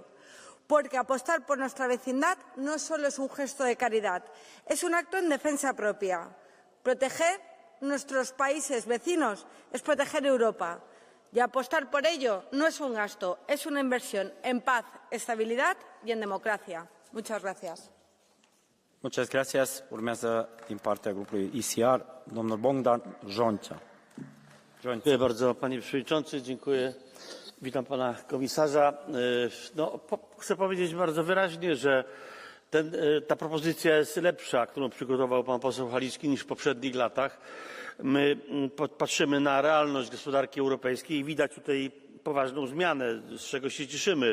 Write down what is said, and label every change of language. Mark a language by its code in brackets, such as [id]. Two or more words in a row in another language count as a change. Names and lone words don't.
[es] Porque apostar por nuestra vecindad no solo es un gesto de caridad, es un acto en defensa propia. Proteger nuestros países vecinos es proteger Europa, y apostar por ello no es un gasto, es una inversión en paz, estabilidad y en democracia. Muchas gracias. Muchas gracias. [ro] Urmează din partea grupului ECR, domnul Bogdan Żońca. [pl] Dziękuję bardzo, panie przewodniczący. Dziękuję. Witam pana komisarza. Chcę powiedzieć bardzo wyraźnie, że Ta propozycja jest lepsza, którą przygotował pan poseł Halicki, niż w poprzednich latach. My patrzymy na realność gospodarki europejskiej i widać tutaj poważną zmianę, z czego się cieszymy.